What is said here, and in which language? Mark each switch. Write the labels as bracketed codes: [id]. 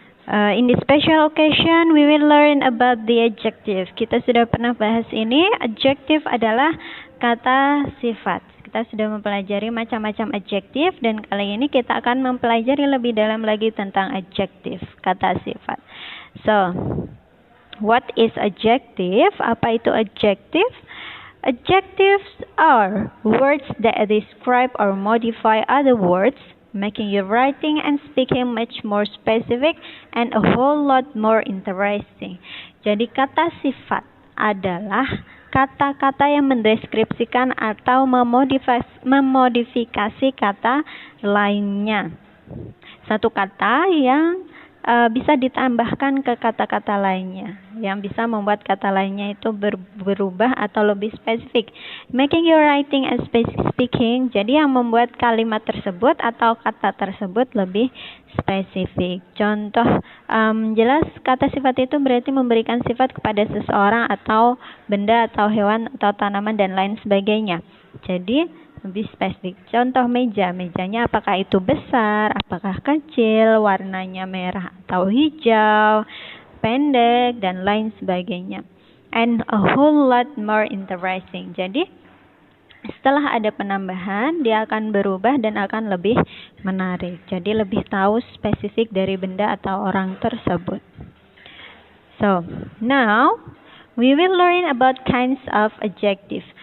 [en] In this special occasion, we will learn about the adjective. [id] Kita sudah pernah bahas ini. Adjective adalah kata sifat. Kita sudah mempelajari macam-macam adjektif dan kali ini kita akan mempelajari lebih dalam lagi tentang adjektif, kata sifat. [en] So, what is adjective? [id] Apa itu adjective? [en] Adjectives are words that describe or modify other words, making your writing and speaking much more specific and a whole lot more interesting. [id] Jadi kata sifat adalah kata-kata yang mendeskripsikan atau memodifikasi kata lainnya. Satu kata yang bisa ditambahkan ke kata-kata lainnya, yang bisa membuat kata lainnya itu berubah atau lebih spesifik. [en] Making your writing and speaking, [id] jadi yang membuat kalimat tersebut atau kata tersebut lebih spesifik. Contoh jelas kata sifat itu berarti memberikan sifat kepada seseorang atau benda atau hewan atau tanaman dan lain sebagainya. Jadi lebih spesifik. Contoh mejanya apakah itu besar, apakah kecil, warnanya merah atau hijau, pendek dan lain sebagainya. [en] And a whole lot more interesting. [id] Jadi setelah ada penambahan, dia akan berubah dan akan lebih menarik. Jadi lebih tahu spesifik dari benda atau orang tersebut. [en] So, now we will learn about kinds of adjective.